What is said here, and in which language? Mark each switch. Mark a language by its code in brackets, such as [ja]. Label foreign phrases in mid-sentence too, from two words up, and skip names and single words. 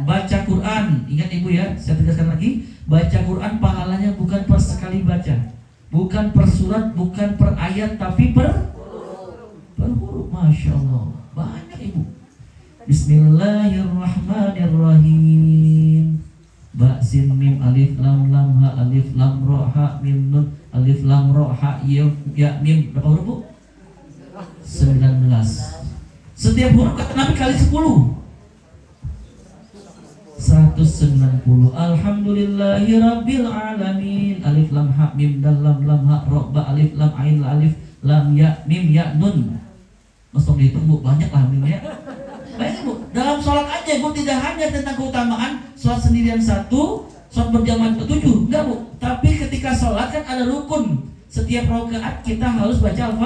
[id] Baca Quran, ingat Ibu ya, saya tegaskan lagi, baca Quran pahalanya bukan per sekali baca, bukan per surat, bukan per ayat, tapi per huruf. [ar] ما شاء الله, [id] banyak Ibu. Bismillahirrahmanirrahim. [ar] باء سين ميم ألف لام لام هاء ألف لام راء حاء ميم نون ألف لام راء حاء ياء ميم. [id] Berapa huruf Bu? 19. Setiap huruf kata Nabi kali 10. 190. [ar] الحمد لله رب العالمين. ألف لام حاء ميم دال لام لام هاء راء باء ألف لام عين لا ألف لام ياء ميم ياء نون. [id] Mesti dihitung Bu, banyak lah mim ya. Baik Bu, dalam sholat aja Bu, tidak hanya tentang keutamaan sholat sendirian 1, sholat berjamaah 7, enggak Bu. Tapi ketika sholat kan ada rukun. Setiap rakaat kita harus baca apa?